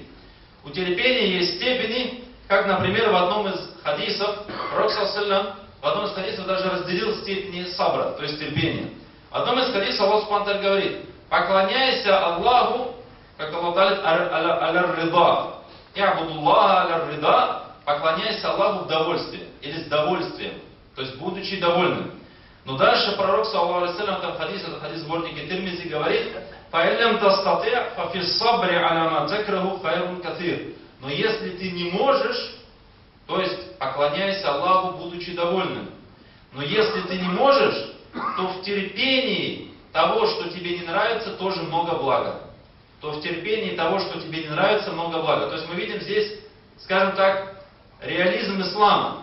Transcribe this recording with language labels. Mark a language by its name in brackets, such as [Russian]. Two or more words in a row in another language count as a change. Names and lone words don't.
[Russian] У терпения есть степени, как, например, в одном из хадисов, Пророк ﷺ в одном из хадисов даже разделил степени сабра, то есть терпения. В одном из хадисов Аллах Субхану говорит: поклоняйся Аллаху, как Аллах говорит, [Arabic] على الرضا. اعبد الله على الرضا, [Russian] поклоняйся Аллаху в довольстве, или с довольствием, то есть будучи довольным. Но дальше пророк, [Arabic] صلى الله عليه وسلم, [Russian] в этом хадисе, это хадис сборника Тирмизи, говорит: [Arabic] «فإن لم تستطع ففي الصبر على ما تكره خير كثير». [Russian] Но если ты не можешь, то есть поклоняйся Аллаху, будучи довольным. Но если ты не можешь, то в терпении того, что тебе не нравится, тоже много блага. То в терпении того, что тебе не нравится, много блага. То есть мы видим здесь, скажем так, реализм ислама.